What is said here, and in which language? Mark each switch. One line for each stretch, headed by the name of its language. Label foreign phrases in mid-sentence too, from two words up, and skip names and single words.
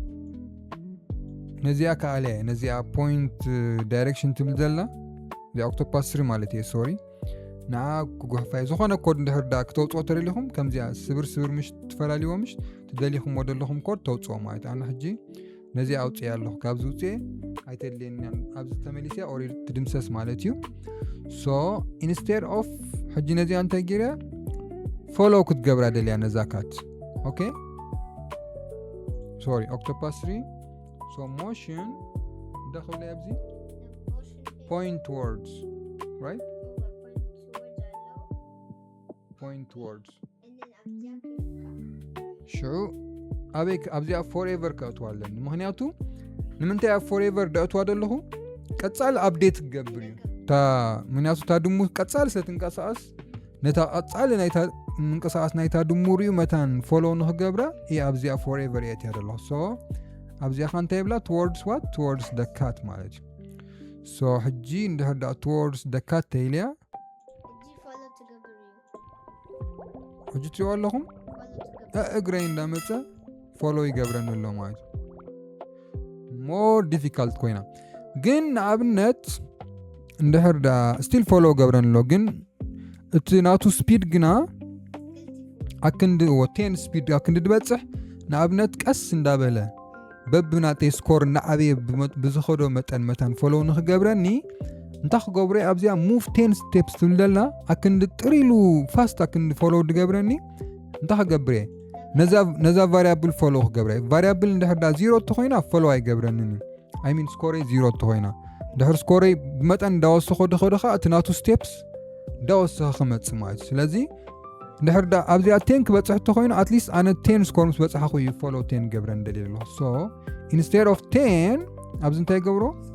Tigrinya: ነዚኣ ከኣለ ነዚኣ ፖይንት ዳይሬክሽን ትብል ዘላ እዚኣ ኦክቶፓስ 3 ማለት እየ ሶሪ ንዓ ክጓሕፋይ ዝኾነ ኮድ እንድሕር ዳ ክተውፅኦ ተደሊኹም ከምዚኣ ስብር ምሽ ትፈላለይዎ ምሽ ትደሊኹም ወደለኹም ኮድ ተውፅኦ ማለት ኣነ ሕጂ ነዚኣ ኣውፅአ ኣለኹ ካብዚ ውፅአ ኣይተድልየኒን ኣብዚ ተመሊስያ ኦልሬዲ ትድምሰስ ማለት እዩ ሶ
English: instead of
Tigrinya: ሕጂ ነዚኣ እንታይ ገይረ ፎሎ ክትገብራ ደልያ ነዛካት ኦኬ ሶሪ ኦክቶፓስ 3 ሶ ሞሽን እንደኸብለ ኣብዚ
English: point towards right point towards
Tigrinya: ሽዑ ኣበይክ ኣብዚኣ ፎርኤቨር ከእትዋ ኣለኒ ምክንያቱ ንምንታይ ኣብ ፎርኤቨር ደእትዋ ደለኹ ቀጻል ኣፕዴት ክገብር እዩ ምክንያቱ ታ ድሙ ቀጻል ስለትንቀሳቐስ ነታ ቀጻል ናይታ ምንቅስቓስ ናይታ ድሙ ርዩ መታን ፎሎ ንክገብራ እየ ኣብዚኣ ፎርኤቨር እየ እትያ ደለኹ ሶ ኣብዚኣ ካ እንታይ የብላ
English: towards what towards the cat
Tigrinya: ማለት እዩ ሶ ሕጂ እንድሕር ዳ
English: towards the cat
Tigrinya: ተይልያ ሕጂ ትሪኦ ኣለኹም እግረይ እንዳመፀ ፎሎ ይገብረን ኣሎ ማለት
English: more difficult
Tigrinya: ኮይና ግን ንኣብነት እንድሕር ዳ ስቲል ፎሎ ገብረን ኣሎ ግን እቲ ናቱ ስፒድ ግና ኣክንዲ 10 ስፒድ ኣክንዲ ድበፅሕ ንኣብነት ቀስ እንዳበለ በብናተይ ስኮር እናዓበየ ብዝኸዶ መጠን መታን ፎሎ ንክገብረኒ እንታይ ክገብረ ኣብዚኣ
English: move 10 steps
Tigrinya: ትብል ዘላ ኣክንዲ ጥሪሉ ፋስት ኣክንዲ ፎሎ ድገብረኒ እንታይ ክገብረ ነዛ ቫሪያብል ፎሎ ክገብረ ቫሪያብል እንድሕር ዳ 0 ተኮይና ፎሎ ኣይገብረኒን
English: I mean
Tigrinya: ስኮረይ 0 ተኮይና ድሕር ስኮረይ ብመጠን እንዳወሰኸ ድኸደኻ እቲ ናቱ ስቴፕስ እንዳወሰኸ ክመፅእ ማለት ስለዚ እንድሕር ዳ ኣብዚኣ 10 ክበፅሕ ተኮይኑ ኣትሊስት ኣነ 10 ስኮር ምስ በፅሓኹ እዩ ፎሎ 10 ገብረ እንደልየ ኣለኹ ሶ
English: instead of
Tigrinya: 10 ኣብዚ እንታይ ገብሮ